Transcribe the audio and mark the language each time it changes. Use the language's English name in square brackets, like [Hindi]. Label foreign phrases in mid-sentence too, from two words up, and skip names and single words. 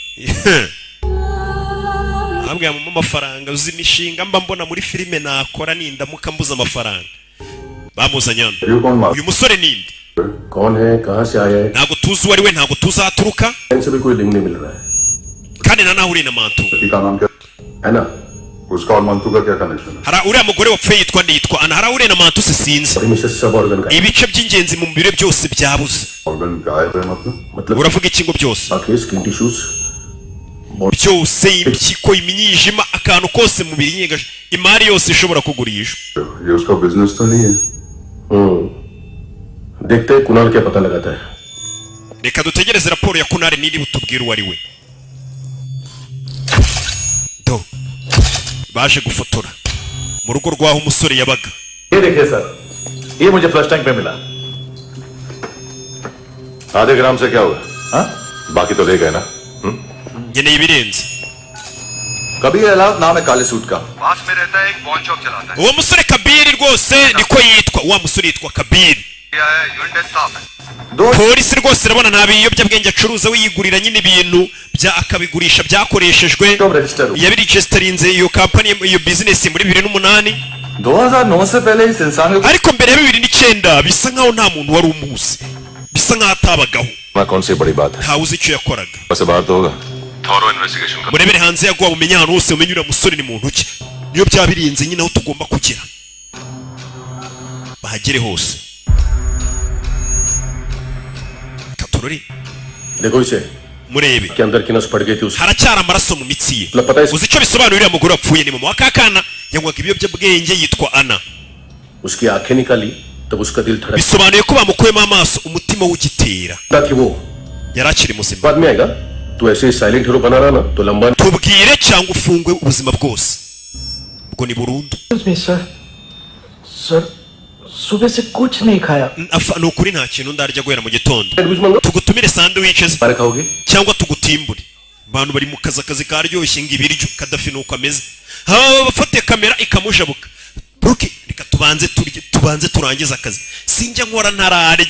[Kinyarwanda] ntabwo yamama amafaranga uzi imishinga mba mbona muri filime nakora nindamuka mbuze amafaranga bamuzanye hano uyu musore ninde ntabwo tuzi uwo ari we ntabwo tuzaturuka kandi na nawe uri na Mantu [Hindi] उसका और मंतू का क्या कनेक्शन है? [Kinyarwanda] Hara uriya mugore wapfuye yitwa nditwa ana hara uriya na Mantu se sinzi. Ibice by'ingenzi mu mubiri byose byabuze. [Hindi] Organ गायब है मतलब? [Kinyarwanda] Uravuga iki ngo byose? [English] Skin tissues. [Kinyarwanda] Byose impyiko imyijima akantu kose mu mubiri nyengaje imari yose ishobora kugurishwa. [Hindi] ये उसका बिजनेस तो नहीं है? देखते हैं कुणाल क्या पता लगाता है. [Kinyarwanda] reka dutegereze raporo ya Kunari niri butubwira uwo ari we. Do baje gufotora mu rugo rwaho umusore yabaga. [Hindi] ये देखिए सर, ये मुझे फ्लश टैंक पे मिला. आधे ग्राम से क्या होगा? हाँ? बाकी तो ले गए ना? [Kinyarwanda] ngeneye ibirenze. [Hindi] कबीर अलाउद नाम है काले सूट का. पास में रहता है, एक [English] pawn shop [Hindi] चलाता है. [Kinyarwanda] uwo musore Kabiri rwose niko yitwa, wa musore yitwa Kabiri. [English] unit staff है. [Kinyarwanda] polisi rwose irabona nta biyobyabwenge acuruza we yigurira nyine ibintu bya akabigurisha byakoreshejwe yabiregisterinze iyo company iyo business muri 2008 [Hindi] 2009 से पहले इस इंसान को [Kinyarwanda] ariko mbere ya 2009 bisa nkaho nta muntu wari umuzi, bisa nkaho atabagaho. [Hindi] ना कौन सी बड़ी बात है. [Kinyarwanda] ntawe uzi icyo yakoraga. [Hindi] वैसे बात तो होगा. [English] thorough investigation [Hindi] कर. [Kinyarwanda] murebere hanze yaguha umenye ahantu hose umenye uriya musore ni muntu ki, niyo byabirinze nyine aho tugomba kugera bahagere hose. Katorori [Hindi] देखो इसे. [Kinyarwanda] murebe [Hindi] के अंदर की नस पड़ गई थी उसकी. [Kinyarwanda] haracyari amaraso mu mitsi ye. uzi icyo bisobanura uriya mugore wapfuye ni mama wa kakana yanywaga ibiyobyabwenge yitwa Ana. [Hindi] उसकी आंखें निकाली तब उसका दिल धड़क. [Kinyarwanda] bisobanuye ko bamukuyemo amaso umutima w'ugitera. [Hindi] कि वो [Kinyarwanda] yari akiri muzima. [Hindi] बाद में आएगा. तू ऐसे ही [English] silent hero [Hindi] बना रहा ना तो लंबा. [Kinyarwanda] tubwire cyangwa ufungwe ubuzima bwose ubwo ni burundu. [Hindi] सर सुबह से कुछ नहीं खाया. [Kinyarwanda] ni ukuri nta kintu ndarya guhera mu gitondo. tugutumire sandwiches cyangwa tugutimbure. abantu bari mu kazi karyoshye ngo ibiryo Kadafi nuko ameze. bafate kamera ikamujabuka. Bruki reka tubanze turangiza akazi. sinjya nkora ntararya.